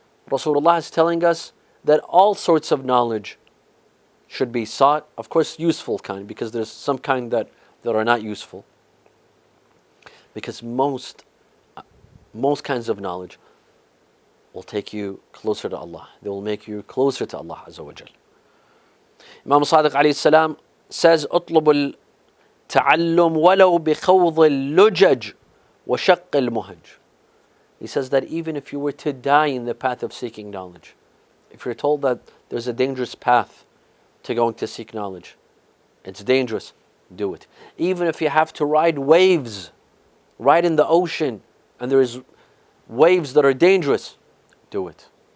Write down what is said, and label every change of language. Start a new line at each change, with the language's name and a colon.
English: Rasulullah is telling us that all sorts of knowledge should be sought. Of course, useful kind, because there's some kind that are not useful. Because most kinds of knowledge will take you closer to Allah. They will make you closer to Allah Azza wa Jal. Imam Sadiq alayhi salam says,
Arabic: اطلب التعلم ولو بخوض اللجج وشق المهج.
English: He says that even if you were to die in the path of seeking knowledge, if you're told that there's a dangerous path to going to seek knowledge, it's dangerous, do it. Even if you have to ride waves, ride in the ocean, and there is waves that are dangerous, do it.